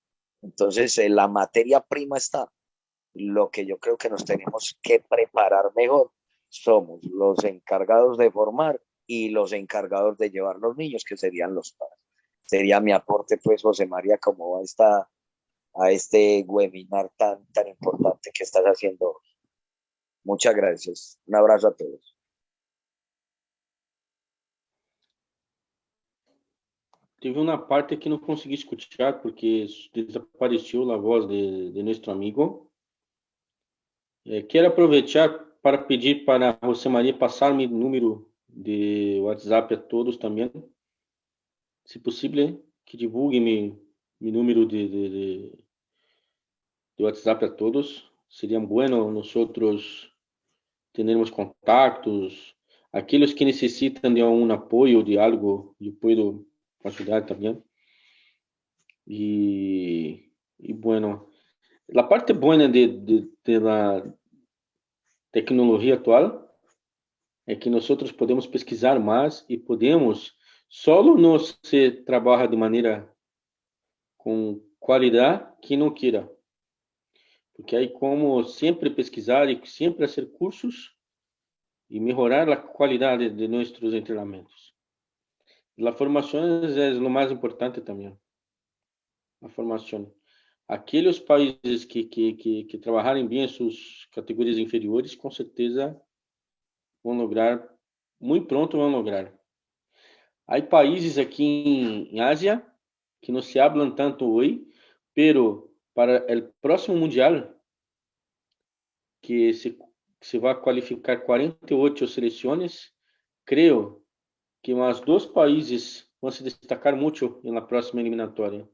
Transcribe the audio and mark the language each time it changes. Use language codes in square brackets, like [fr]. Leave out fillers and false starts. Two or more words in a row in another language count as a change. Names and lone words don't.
[es] Entonces, la materia prima está. Lo que yo creo que nos tenemos que preparar mejor somos los encargados de formar y los encargados de llevar los niños, que serían los padres. Sería mi aporte, pues, José María, como a este webinar tan importante que estás haciendo. Muchas gracias. Un abrazo a todos. [pt] Teve uma parte que não consegui escutar porque desapareceu a voz de nosso amigo. Quero aproveitar para pedir para José Maria passar meu número de WhatsApp a todos também. Se possível, que divulgue meu número de WhatsApp a todos. [es] Seria bueno nosotros termos contactos. [pt] Aqueles que necessitam de um apoio, de algo, eu posso ajudar também. [es] Y bueno, la parte buena de la tecnología actual es que nosotros podemos pesquisar más y podemos, solo no se trabaja de manera con calidad que no quiera, porque hay como siempre pesquisar y siempre hacer cursos y mejorar la calidad de nuestros entrenamientos. La formación es lo más importante también. [pt] A formação. Aqueles países que trabalharem bem as suas categorias inferiores, com certeza vão lograr, muito pronto vão lograr. Há países aqui em Ásia que não se hablam tanto hoje, pero para o próximo mundial, que se vai qualificar 48 seleções, creio que mais dois países vão se destacar muito na próxima eliminatória.